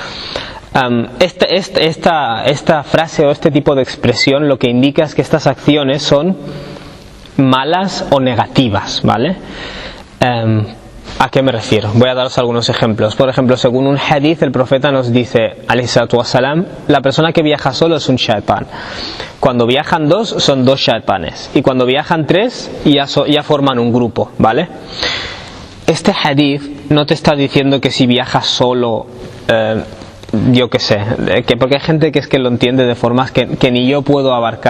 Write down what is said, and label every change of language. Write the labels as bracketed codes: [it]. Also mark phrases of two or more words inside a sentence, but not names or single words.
[es] Esta frase o este tipo de expresión lo que indica es que estas acciones son malas o negativas, ¿vale? ¿A qué me refiero? Voy a daros algunos ejemplos. Por ejemplo, según un hadith, el profeta nos dice, [ar] عليه الصلاة والسلام, [es] la persona que viaja solo es un shaitán. Cuando viajan dos, son dos shaitanes. Y cuando viajan tres, ya forman un grupo, ¿vale? Este hadith no te está diciendo que si viajas solo, yo qué sé, porque hay gente que es que lo entiende de formas que ni yo puedo abarcar.